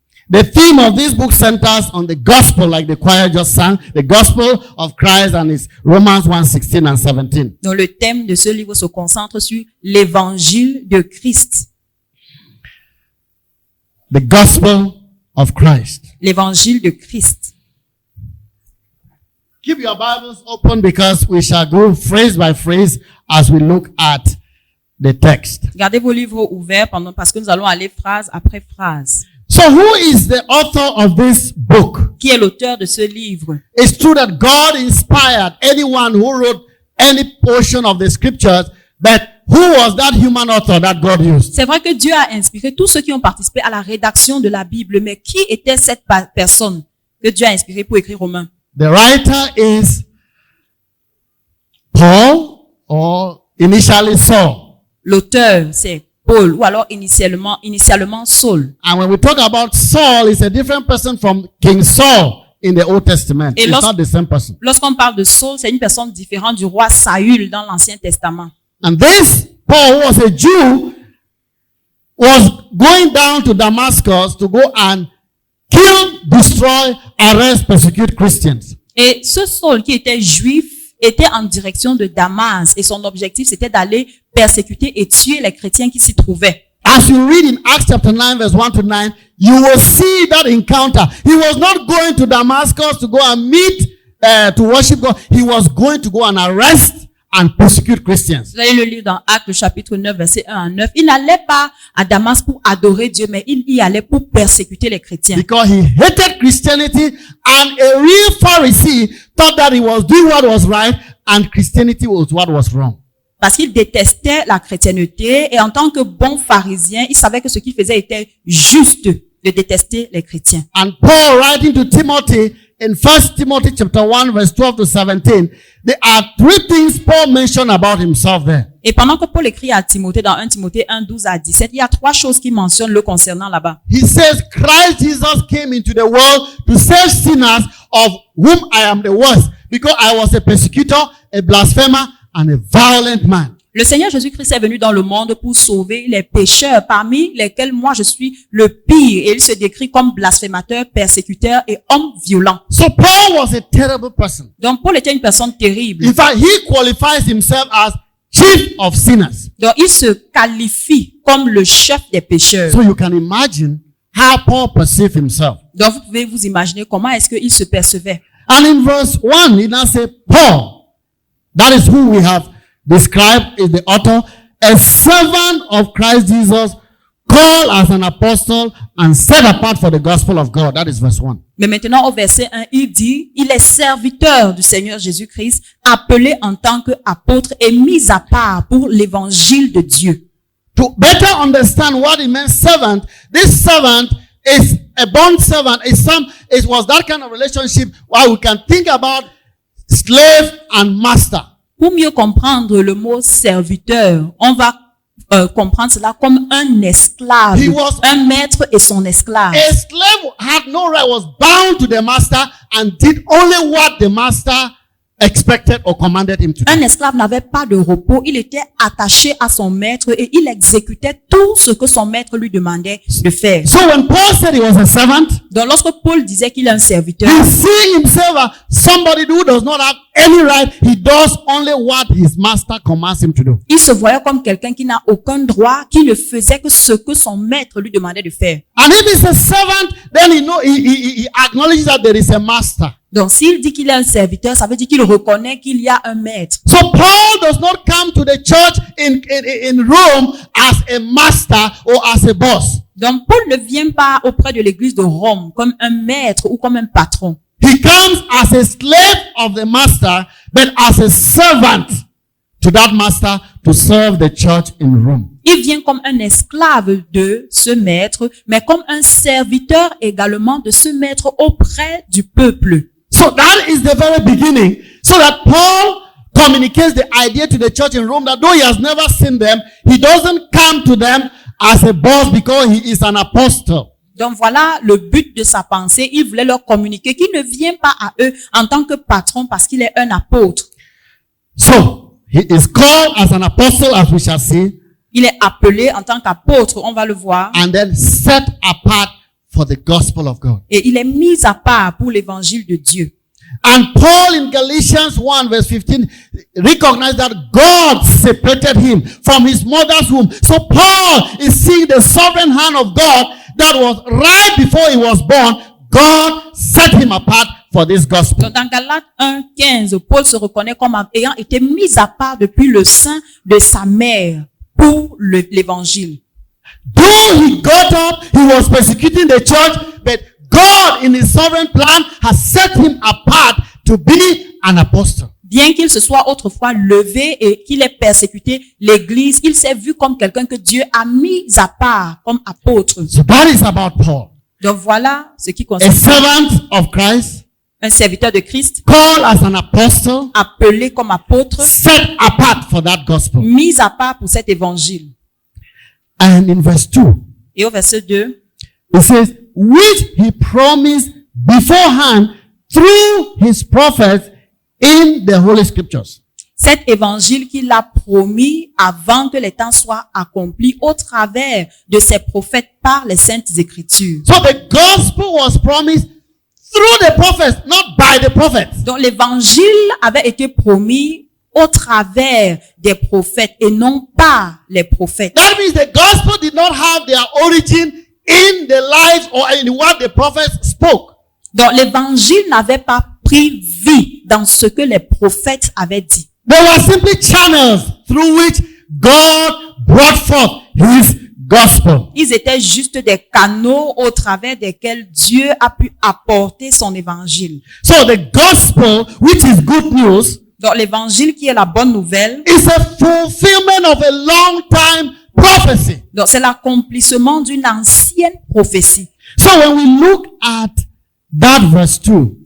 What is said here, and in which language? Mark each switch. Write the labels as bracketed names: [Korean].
[English] The theme of this book centers on the gospel, like the choir just sang, the gospel of Christ, and it's Romans 1:16 and 17. [French] Donc le thème de ce livre se concentre sur l'évangile de Christ. [English] The gospel of Christ. [French] L'évangile de Christ. [English] Keep your Bibles open because we shall go phrase by phrase as we look at the text. [French] Gardez vos livres ouverts parce que nous allons aller phrase après phrase. [English] So who is the author of this book? [French] Qui est l'auteur de ce livre? [English] It's true that God inspired anyone who wrote any portion of the scriptures, but who was that human author that God used? [French] C'est vrai que Dieu a inspiré tous ceux qui ont participé à la rédaction de la Bible, mais qui était cette personne que Dieu a inspirée pour écrire Romains? [English] The writer is Paul or initially Saul. [French] L'auteur, c'est Paul, ou alors initialement Saul. [English] And when we talk about Saul, it's a different person from King Saul in the Old Testament. [French] Et [English] It's not the same person. [French] Lorsqu'on parle de Saul, c'est une personne différente du roi Saül dans l'Ancien Testament. [English] And this Paul, who was a Jew, was going down to Damascus to go and kill, destroy, arrest, persecute Christians. [French] Et ce Saul qui était juif était en direction de Damas et son objectif c'était d'aller persécuter et tuer les chrétiens qui s'y trouvaient. [English] As you read in Acts chapter 9 verse 1 to 9, you will see that encounter. He was not going to Damascus to go and meet, to worship God. He was going to go and arrest and persecute Christians. [French] Vous allez le lire dans Actes chapitre 9 verset 1 à 9. Il n'allait pas à Damas pour adorer Dieu, mais il y allait pour persécuter les chrétiens. [English] Because he hated Christianity, and a real Pharisee thought that he was doing what was right and Christianity was what was wrong. [French] Parce qu'il détestait la chrétienté et en tant que bon pharisien, il savait que ce qu'il faisait était juste de détester les chrétiens. [English] And Paul writing to Timothy in 1 Timothy chapter 1 verse 12 to 17, there are 3 things Paul mentioned about himself there. [French] Et pendant que Paul écrit à Timothée dans 1 Timothée 1, 12 à 17, il y a 3 choses qu'il mentionne le concernant là-bas. [English] He says Christ Jesus came into the world to save sinners, of whom I am the worst, because I was a persecutor, a blasphemer, and a violent man. [French] Le Seigneur Jésus-Christ est venu dans le monde pour sauver les pécheurs, parmi lesquels moi je suis le pire. Et il se décrit comme blasphémateur, persécuteur et homme violent. [English] So Paul was a terrible person. [French] Donc Paul était une personne terrible. [English] In fact, he qualifies himself as chief of sinners. [French] Donc il se qualifie comme le chef des pécheurs. [English] So you can imagine how Paul perceived himself. [French] Donc vous pouvez vous imaginer comment est-ce qu'il se percevait. [English] And in verse 1, he now says, Paul, that is who we have described is the author, a servant of Christ Jesus, called as an apostle and set apart for the gospel of God. That is verse 1. [French] Mais maintenant au verset 1, il dit, il est serviteur du Seigneur Jésus-Christ, appelé en tant qu'apôtre et mis à part pour l'évangile de Dieu. [English] To better understand what it means servant, this servant is a bond servant. It was that kind of relationship where we can think about slave and master. [French] Pour mieux comprendre le mot serviteur, on va comprendre cela comme un esclave, un maître et son esclave. [English] A slave had no right, was bound to the master and did only what the master expected or commanded him to do. [French] Un esclave n'avait pas de repos, il était attaché à son maître et il exécutait tout ce que son maître lui demandait de faire. [English] So when Paul said he was a servant, [French] Donc lorsque Paul disait qu'il est un serviteur, [English] he see himself as somebody who does not have any right. He does only what his master commands him to do. [French] il se voyait comme quelqu'un qui n'a aucun droit, qui ne faisait que ce que son maître lui demandait de faire. [English] And if he's a servant, then he acknowledges that there is a master. [French] Donc s'il dit qu'il est un serviteur, ça veut dire qu'il reconnaît qu'il y a un maître. [English] So Paul does not come to the church in Rome as a master or as a boss. [French] Donc Paul ne vient pas auprès de l'église de Rome comme un maître ou comme un patron. [English] He comes as a slave of the master, but as a servant to that master to serve the church in Rome. [French] Il vient comme un esclave de ce maître, mais comme un serviteur également de ce maître auprès du peuple. [English] So that is the very beginning. So that Paul communicates the idea to the church in Rome that though he has never seen them, he doesn't come to them as a boss because he is an apostle. [French] Donc voilà le but de sa pensée. Il voulait leur communiquer qu'il ne vient pas à eux en tant que patron parce qu'il est un apôtre. [English] So he is called as an apostle, as we shall see. [French] Il est appelé en tant qu'apôtre, on va le voir. [English] And then set apart for the gospel of God. [French] Et il est mis à part pour l'évangile de Dieu. [English] And Paul in Galatians 1 verse 15 recognized that God separated him from his mother's womb. So Paul is seeing the sovereign hand of God that was right before he was born. God set him apart for this gospel. [French] Donc dans Galates 1:15, Paul se reconnaît comme ayant été mis à part depuis le sein de sa mère pour l'évangile. [English] Though he got up, he was persecuting the church, but God in his sovereign plan has set him apart to be an apostle. [French] Bien qu'il se soit autrefois levé et qu'il ait persécuté l'église, il s'est vu comme quelqu'un que Dieu a mis à part comme apôtre. [English] So that is about Paul. [French] Donc voilà ce qui [English] A [French] concerne [English] servant of Christ, [French] un serviteur de Christ, [English] called as an apostle, [French] appelé comme apôtre, [English] set apart for that gospel. [French] mis à part pour cet évangile. [English] And in verse 2, [French] Et au verset 2, [English] it says, which he promised beforehand through his prophets in the Holy Scriptures. [French] cet évangile qu'il a promis avant que les temps soient accomplis au travers de ses prophètes par les saintes écritures. [English] So the gospel was promised through the prophets, not by the prophets. [French] Donc l'évangile avait été promis au travers des prophètes et non pas les prophètes. [English] That means the gospel did not have their origin in the lives or in what the prophets spoke. [French] Donc l'évangile n'avait pas pris vie dans ce que les prophètes avaient dit. [English] They were simply channels through which God brought forth his gospel. [French] Ils étaient juste des canaux au travers desquels Dieu a pu apporter son évangile. [English] So the gospel, which is good news, [French] Donc l'évangile qui est la bonne nouvelle, [English] is a fulfillment of a long time prophecy. [French] donc c'est l'accomplissement d'une ancienne prophétie. [English] So when we look at that verse 2,